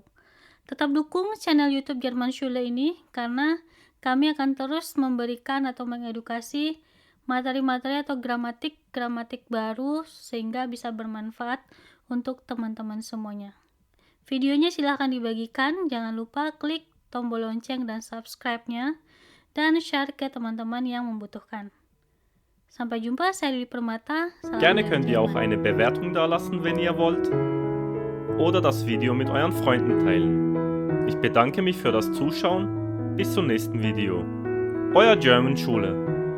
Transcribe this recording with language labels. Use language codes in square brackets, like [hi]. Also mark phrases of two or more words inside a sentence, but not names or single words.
[id] Tetap dukung channel YouTube Jerman Schule ini karena kami akan terus memberikan atau mengedukasi materi-materi atau gramatik baru sehingga bisa bermanfaat untuk teman-teman semuanya. Videonya silahkan dibagikan, jangan lupa klik tombol lonceng dan subscribe-nya dan share ke teman-teman yang membutuhkan. Sampai jumpa, saya Lili Permata. [de] Gerne könnt ihr auch eine Bewertung dalassen, wenn ihr wollt, oder das Video mit euren Freunden teilen. Ich bedanke mich für das Zuschauen. Bis zum nächsten Video. Euer German Schule.